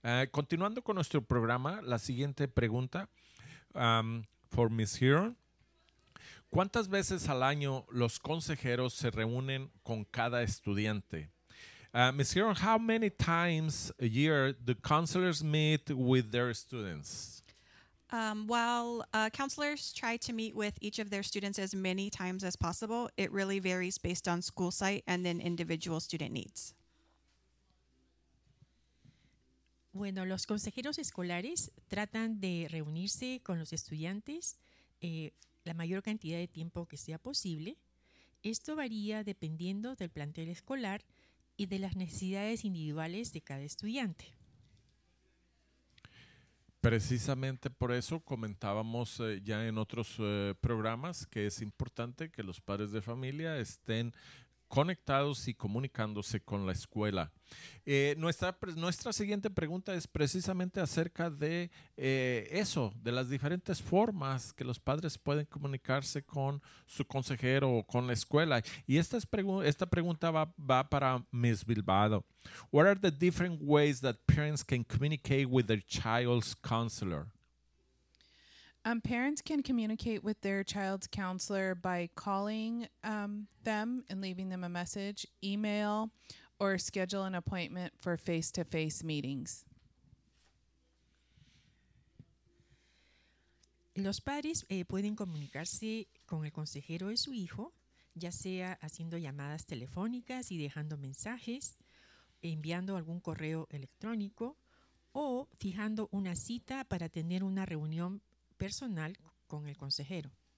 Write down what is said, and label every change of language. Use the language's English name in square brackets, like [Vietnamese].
[Spanish] Continuando con nuestro programa, la siguiente pregunta, [English] for Ms. Heron. [Spanish] ¿Cuántas veces al año los consejeros se reúnen con cada estudiante? [English] Ms. Heron, how many times a year do counselors meet with their students? While counselors try to meet with each of their students as many times as possible, it really varies based on school site and then individual student needs. [Spanish] Bueno, los consejeros escolares tratan de reunirse con los estudiantes la mayor cantidad de tiempo que sea posible. Esto varía dependiendo del plantel escolar y de las necesidades individuales de cada estudiante. Precisamente por eso comentábamos ya en otros programas que es importante que los padres de familia estén conectados y comunicándose con la escuela. Nuestra siguiente pregunta es precisamente acerca de eso, de las diferentes formas que los padres pueden comunicarse con su consejero o con la escuela. Y esta pregunta va para Ms. Bilbao. [English] What are the different ways that parents can communicate with their child's counselor? Parents can communicate with their child's counselor by calling them and leaving them a message, email, or schedule an appointment for face-to-face meetings. [Spanish] Los padres pueden comunicarse con el consejero de su hijo, ya sea haciendo llamadas telefónicas y dejando mensajes, enviando algún correo electrónico, o fijando una cita para tener una reunión personal con el consejero.